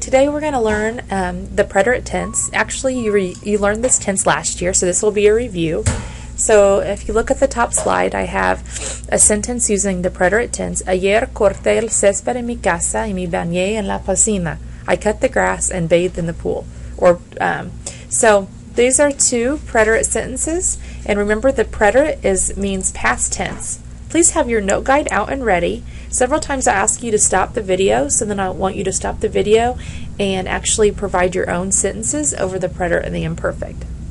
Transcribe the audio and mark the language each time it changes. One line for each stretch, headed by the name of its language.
English: Today we're going to learn the preterite tense. Actually, you learned this tense last year, so this will be a review. So if you look at the top slide, I have a sentence using the preterite tense.
Spanish: Ayer corté el césped en mi casa y me bañé en la piscina.
English: I cut the grass and bathed in the pool. So these are two preterite sentences, and remember the preterite means past tense. Please have your note guide out and ready. Several times I ask you to stop the video, so then I want you to stop the video and actually provide your own sentences over the preterite and the imperfect.